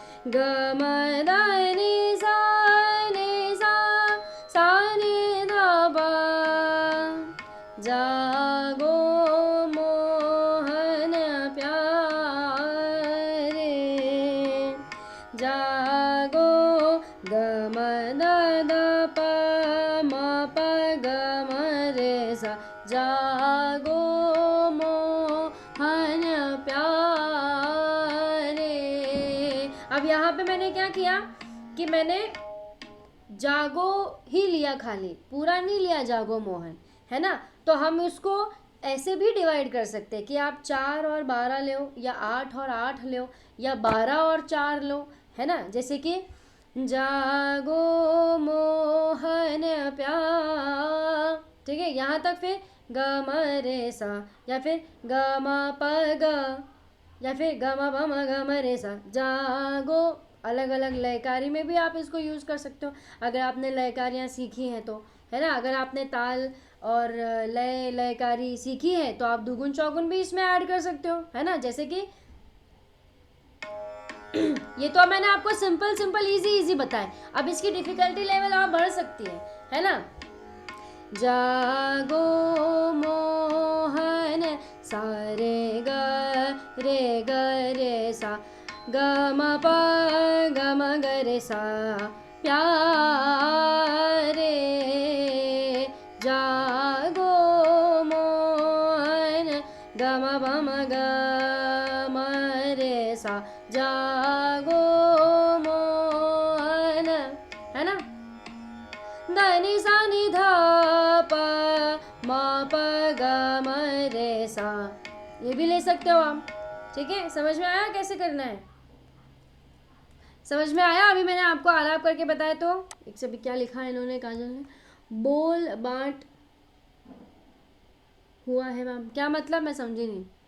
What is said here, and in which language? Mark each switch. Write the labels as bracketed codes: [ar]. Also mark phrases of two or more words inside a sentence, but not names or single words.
[hi] ग म द नि सा सा नि ध प जागो मोहन प्यारे जागो ग म द द प म प ग म रे सा जागो मोहन प्यारे। अब यहाँ पे मैंने क्या किया कि मैंने जागो ही लिया, खाली पूरा नहीं लिया जागो मोहन, है ना। तो हम उसको ऐसे भी डिवाइड कर सकते हैं कि आप 4 और 12 लो, या 8 और 8 लो, या 12 और 4 लो, है ना। जैसे कि जागो मोहन प्यार, ठीक है, यहाँ तक। फिर ग म रे सा, या फिर ग म प ग, या फिर ग म प म ग म रे सा जागो। अलग अलग लयकारी में भी आप इसको यूज़ कर सकते हो अगर आपने लयकारियाँ सीखी हैं तो, है ना। अगर आपने ताल और लयकारी सीखी है तो आप दुगुन चौगुन भी इसमें ऐड कर सकते हो, है ना। जैसे कि ये तो मैंने आपको [en] simple simple easy easy [hi] बताए, अब इसकी [en] difficulty level [hi] और बढ़ सकती है ना। जागो मोहन सा रे ग रे सा ग म प ग म ग रे सा प्यारे जागो मोहन ग म प म ग म रे सा जागो मोहन, है ना। द नि सा नि ध प म प ग म रे सा, ये भी ले सकते हो आप, ठीक है। समझ में आया कैसे करना है? समझ में आया? अभी मैंने आपको आलाप करके बताया। तो एक से भी क्या लिखा है इन्होंने, काजल ने, बोल बांट हुआ है मैम, क्या मतलब, मैं समझी नहीं।